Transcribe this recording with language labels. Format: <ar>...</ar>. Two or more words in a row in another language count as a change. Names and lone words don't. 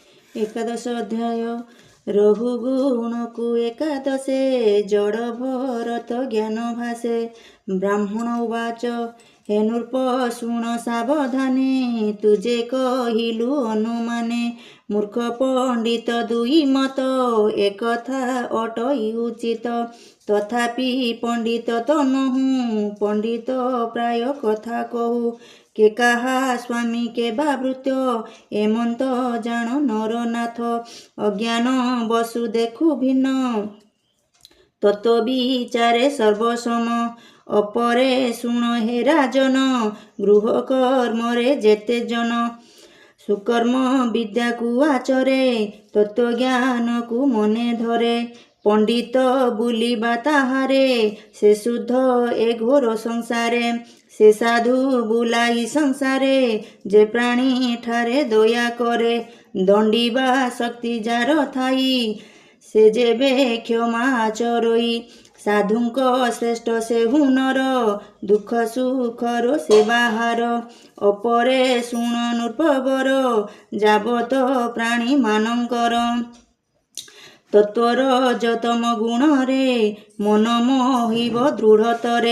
<or>ଏକାଦଶ ଅଧ୍ୟାୟ ରଘୁଗୁଣକୁ ଏକାଦଶେ ଜଡ଼ ଭରତ ଜ୍ଞାନ ଭାସେ। ବ୍ରାହ୍ମଣ ଉବାଚ ହେ ନୃପ ଶୁଣ ସାବଧାନେ ତୁଝେ କହିଲୁ ଅନୁମାନେ। ମୂର୍ଖ ପଣ୍ଡିତ ଦୁଇ ମତ ଏକଥା ଅଟଇ ଉଚିତ। ତଥାପି ପଣ୍ଡିତ ତୋ ନହୁ ପଣ୍ଡିତ ପ୍ରାୟ କଥା କହୁ। କେ କାହା ସ୍ୱାମୀ କେ ବାବୃତ୍ୟ ଏମନ୍ତ ଜାଣ ନରନାଥ। ଅଜ୍ଞାନ ବସୁ ଦେଖୁ ଭିନ୍ନ ତତ୍ତ୍ୱ ବିଚାରେ ସର୍ବସମ। ଅପରେ ଶୁଣ ହେ ରାଜନ ଗୃହ କର୍ମରେ ଯେତେ ଜନ। ସୁକର୍ମ ବିଦ୍ୟା କୋ ଆଚରେ ତତ୍ତ୍ୱ ଜ୍ଞାନ କୋ ମନେ ଧରେ। ପଣ୍ଡିତ ବୋଲିବା ତାହାରେ ସେ ଶୁଦ୍ଧ ଏ ଘୋର ସଂସାରେ। ସେ ସାଧୁ ବୋଲାଇ ସଂସାରେ ଯେ ପ୍ରାଣୀ ଠାରେ ଦୟା କରେ। ଦଣ୍ଡିବା ଶକ୍ତି ଯାର ଥାଇ ସେ ଯେବେ କ୍ଷମା ଚରଇ। ସାଧୁଙ୍କ ଶ୍ରେଷ୍ଠ ସେ ହୁନର ଦୁଖ ସୁଖର ସେ ବାହାର। ଅପରେ ଶୁଣ ନୃପବର ଯାବତ ପ୍ରାଣୀ ମାନଙ୍କର। ତତ୍ତ୍ୱର ଯତମ ଗୁଣରେ ମନ ମୋହିବ ଦୃଢ଼ତରେ।</or>